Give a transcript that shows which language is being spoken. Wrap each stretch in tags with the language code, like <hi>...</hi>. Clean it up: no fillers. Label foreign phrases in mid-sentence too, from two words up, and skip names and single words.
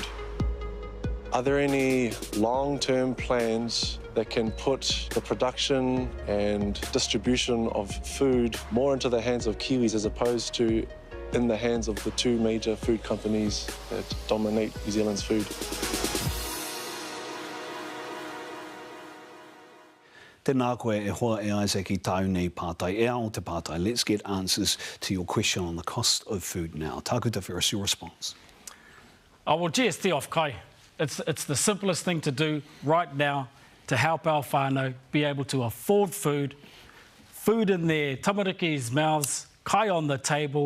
<en>Are there any long-term plans that can put the production and distribution of food more into the hands of Kiwis as opposed to in the hands of the two major food companies that dominate New Zealand's food?</en> <mi>Tēnā koe e hoa e Isaac I tāu nei pātai, e ao te pātai.</mi> <en>Let's get answers to your question on the cost of food now. Tauku Te Wheres, your response. Well, GST off kai. It's the simplest thing to do right now to help our whānau be able to afford food in their tamariki's mouths, kai on the table.</en>